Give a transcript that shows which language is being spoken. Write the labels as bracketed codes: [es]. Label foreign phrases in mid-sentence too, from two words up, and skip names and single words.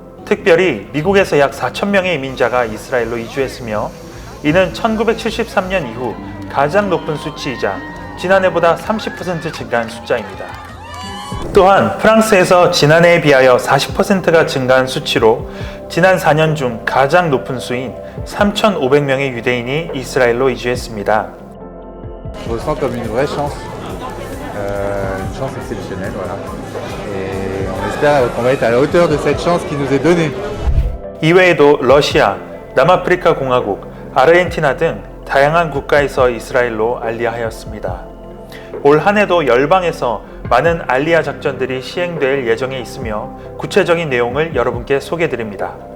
[ko] 특별히 미국에서 약 4,000명의 이민자가 이스라엘로 이주했으며, 이는 1973년 이후 가장 높은 수치이자 지난해보다 30% 증가한 숫자입니다. 또한 프랑스에서 지난해에 비하여 40%가 증가한 수치로 지난 4년 중 가장 높은 수인 3,500명의 유대인이 이스라엘로 이주했습니다. [fr] Je ressens comme une vraie chance exceptionnelle, voilà. Et on espère qu'on va être à la hauteur de cette chance qui nous est donnée. [ko] 이외에도 러시아, 남아프리카 공화국, 아르헨티나 등 다양한 국가에서 이스라엘로 알리아하였습니다. 올 한해도 열방에서 많은 알리아 작전들이 시행될 예정에 있으며 구체적인 내용을 여러분께 소개드립니다.